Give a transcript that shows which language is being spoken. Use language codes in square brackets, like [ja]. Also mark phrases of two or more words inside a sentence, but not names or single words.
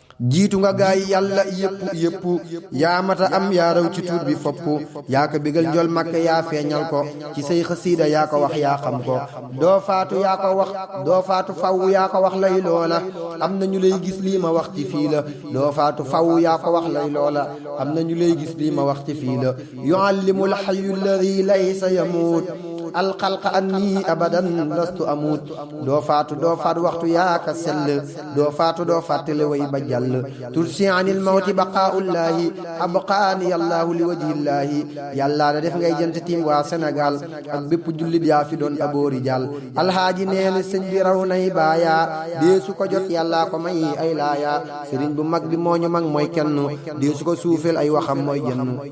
[wo] Jiitu nga gaay Yàlla yépp, yépp. Yaa mata am, yaa raw ci tuut bi fopp. Yaa ko bégal njol Makka, yaa feeñal ko. Ci say xasiida yaa ko wax, yaa xam ko. Doo faatu, yaa ko wax. Doo faatu faw, yaa ko wax lay loola. Am na ñu lay gis, lii ma wax ci fii la. Doo faatu faw, yaa ko wax lay loola. Am na ñu lay gis, lii ma wax ci fii la. [ar] يعلم الحي الذي ليس يموت الخلق أني أبدا لست أموت. [wo] Doo faatu, doo faat waxtu, yaa ka sell. Doo faatu, doo fàttali way ba jàll. [ar] ترسي عن الموت بقاء الله أبقاني الله لوجه الله. [wo] Yàlla la def ngay jant tiim waa Sénégal. Ak bépp jullit yaa fi doon aboo rijaal. Alhaaji nee na sëñ bi raw nay baaya. Dee su ko jot, Yàlla ko may ay laaya. Sëriñ bu mag bi moo ñu mag, mooy kenn. Dee su ko suufeel, ay waxam mooy jënn.